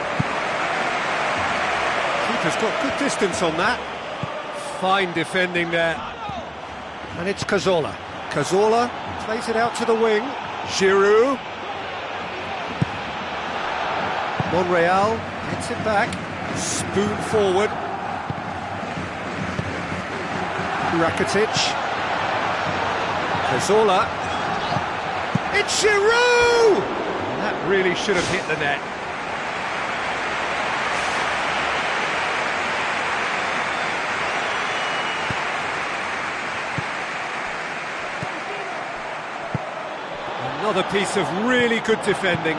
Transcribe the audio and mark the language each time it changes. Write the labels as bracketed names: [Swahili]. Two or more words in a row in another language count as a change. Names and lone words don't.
[English] Keeper's got good distance on that. Fine defending there. And it's Cazorla. Cazorla plays it out to the wing. Giroud. Monreal gets it back. Spoon forward. Rakitic. Cazorla. It's Giroud! That really should have hit the net. Another piece of really good defending.